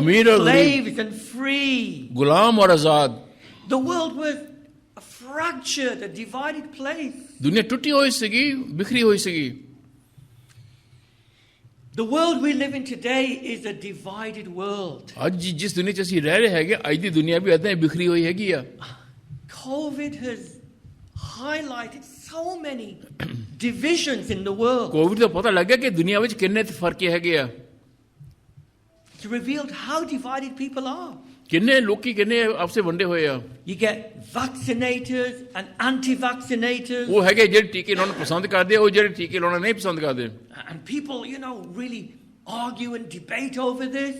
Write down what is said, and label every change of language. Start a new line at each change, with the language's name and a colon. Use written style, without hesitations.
Hindi: अमीर और
English: slaves and free.
Hindi: गुलाम और आजाद.
English: The world was a fractured, a divided place.
Punjabi: ਦੁਨੀਆ ਟੁੱਟੀ ਹੋਈ ਸੀਗੀ, ਬਿਖਰੀ ਹੋਈ ਸੀਗੀ.
English: The world we live in today is a divided world.
Punjabi: ਅੱਜ ਜਿਸ ਦੁਨੀਆ 'ਚ ਅਸੀਂ ਰਹਿ ਰਹੇ ਹੈਗੇ, ਅੱਜ ਦੀ ਦੁਨੀਆ ਵੀ ਏਦਾਂ ਹੀ ਬਿਖਰੀ ਹੋਈ ਹੈਗੀ ਆ.
English: COVID has highlighted so many divisions in the world.
Punjabi: Covid ਦਾ ਪਤਾ ਲੱਗ ਗਿਆ ਕਿ ਦੁਨੀਆ ਵਿੱਚ ਕਿੰਨੇ ਫਰਕ ਹੈਗੇ ਆ.
English: It's revealed how divided people are.
Punjabi: ਕਿੰਨੇ ਲੋਕੀ ਕਿੰਨੇ ਆਪਸੇ ਵੰਡੇ ਹੋਏ ਆ.
English: You get vaccinators and anti-vaccinators.
Punjabi: ਉਹ ਹੈਗੇ ਜਿਹੜੇ ਟੀਕੇ ਲਾਉਣਾ ਪਸੰਦ ਕਰਦੇ ਆ, ਉਹ ਜਿਹੜੇ ਟੀਕੇ ਲਾਉਣਾ ਨਹੀਂ ਪਸੰਦ ਕਰਦੇ.
English: And people, really argue and debate over this.